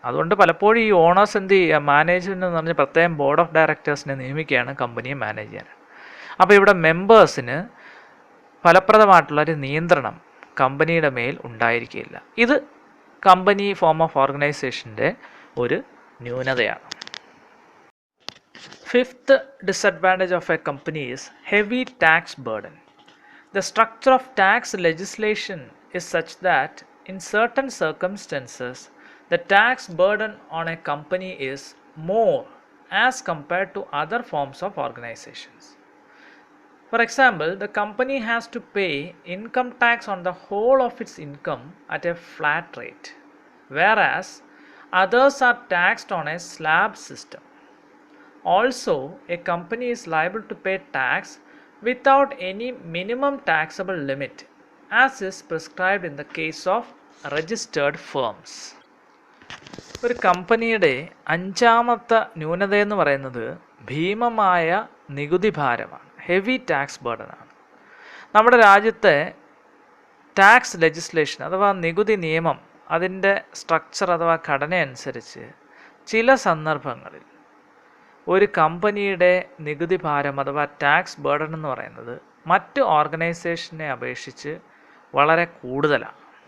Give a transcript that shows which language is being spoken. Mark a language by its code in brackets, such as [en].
[ml] അതുകൊണ്ട് പലപ്പോഴും ഈ ഓണേഴ്സ് എന്ത് ചെയ്യുക, മാനേജ്മെൻറ്റ് എന്ന് പറഞ്ഞ് പ്രത്യേകം ബോർഡ് ഓഫ് ഡയറക്ടേഴ്സിനെ നിയമിക്കുകയാണ് കമ്പനിയെ മാനേജ് ചെയ്യാൻ. അപ്പോൾ ഇവിടെ മെമ്പേഴ്സിന് ഫലപ്രദമായിട്ടുള്ളൊരു നിയന്ത്രണം കമ്പനിയുടെ മേൽ ഉണ്ടായിരിക്കില്ല. ഇത് കമ്പനി ഫോം ഓഫ് ഓർഗനൈസേഷൻ്റെ ഒരു ന്യൂനതയാണ്. [en] Fifth disadvantage of a company is heavy tax burden. The structure of tax legislation is such that in certain circumstances the tax burden on a company is more as compared to other forms of organizations. For example, the company has to pay income tax on the whole of its income at a flat rate, whereas others are taxed on a slab system. Also, a company is liable to pay tax without any minimum taxable limit, as is prescribed in the case of registered firms. [ml] ഒരു കമ്പനിയുടെ അഞ്ചാമത്തെ ന്യൂനതയെന്ന് പറയുന്നത് ഭീമമായ നികുതി ഭാരമാണ്, heavy tax ബർഡനാണ്. നമ്മുടെ രാജ്യത്തെ tax legislation അഥവാ നികുതി നിയമം, അതിൻ്റെ സ്ട്രക്ചർ അഥവാ ഘടന അനുസരിച്ച് ചില സന്ദർഭങ്ങളിൽ ഒരു കമ്പനിയുടെ നികുതി ഭാരം അഥവാ ടാക്സ് ബർഡൻ എന്ന് പറയുന്നത് മറ്റ് ഓർഗനൈസേഷനെ അപേക്ഷിച്ച് വളരെ കൂടുതലാണ്.